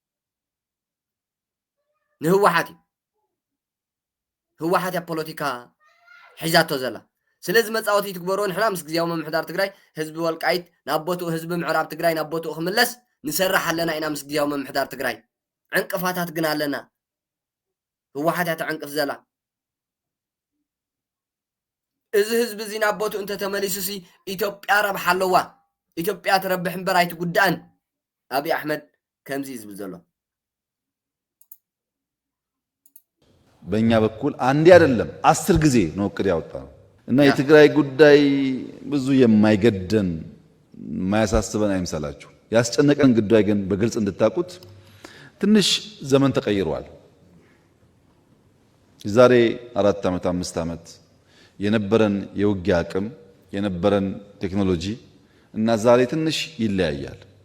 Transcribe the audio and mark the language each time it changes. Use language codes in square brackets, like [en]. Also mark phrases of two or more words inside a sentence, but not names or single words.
[ti] ንህወሓት ህወሓት ያ ፖለቲካ ሒዛቶ ዘላ ስለዚ መፃወቲ ትግበርዎ ንሕና ምስ ግዜያዊ ምምሕዳር ትግራይ ህዝቢ ወልቃይት ናብ ቦትኡ ህዝቢ ምዕራብ ትግራይ ናብ ቦትኡ ክምለስ ንሰርሕ ኣለና ኢና ምስ ግዜያዊ ምምሕዳር ትግራይ ዕንቅፋታት ግን ኣለና ህወሓት ያ ተዕንቅፍ ዘላ እዚ ህዝቢ እዚ ናብ ቦትኡ እንተተመሊሱሲ ኢትዮጵያ ረብሓ ኣለዋ ኢትዮጵያ ትረብሕ እምበር ኣይትጉዳእን አብይ አሕመድ ከምዚ ዝብል ዘሎ [am] በእኛ በኩል አንዴ አይደለም 10 ጊዜ ነው እቅድ ያወጣው እና የትግራይ ጉዳይ ብዙ የማይገደን የማያሳስበን አይምሰላችሁ ያስጨነቀን ጉዳይ ግን በግልጽ እንድታቁት ትንሽ ዘመን ተቀይሯል ዛሬ 4 ዓመት 5 ዓመት የነበረን የውጊያ አቅም የነበረን ቴክኖሎጂ እና ዛሬ ትንሽ ይለያያል